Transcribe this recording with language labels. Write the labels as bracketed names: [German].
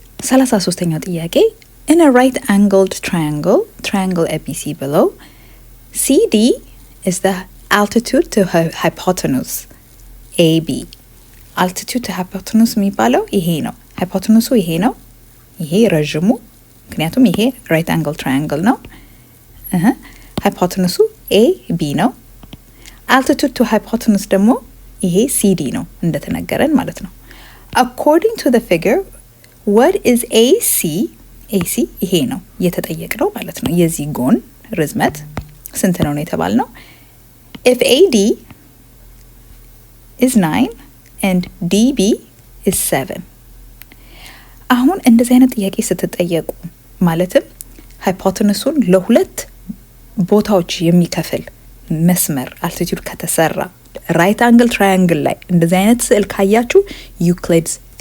[Amharic] 33ኛው ጥያቄ [English] in a right angled triangle ABC below CD is the altitude to hypotenuse AB altitude to hypotenuse [Amharic] የሚባለው ይሄ ነው። ሃይፖተኑሱ ይሄ ነው። ይሄ ረጅሙ ምክንያቱም ይሄ [English] right angle triangle [Amharic] ነው። ሃይፖተኑሱ AB ነው። [English] altitude to hypotenuse [Amharic] ደግሞ ይሄ ሲዲ ነው እንደተነገረን ማለት ነው። [English] according to the figure what is AC? [Amharic] AC ይሄ ነው የተጠየቅነው ማለት ነው። የዚህ ጎን ርዝመት ስንት ነው የተባልነው። [English] if AD is 9 and DB is 7 [Amharic] አሁን እንደዚህ አይነት ጥያቄ ስትጠየቁ ማለትም ሃይፖቴነሱን ለሁለት ቦታዎች የሚከፍል መስመር አልቲቲዩድ ከተሰራ ራይት አንግል ትራያንግል ላይ እንደዚህ አይነት ስዕል ካያችሁ ዩክሊድስ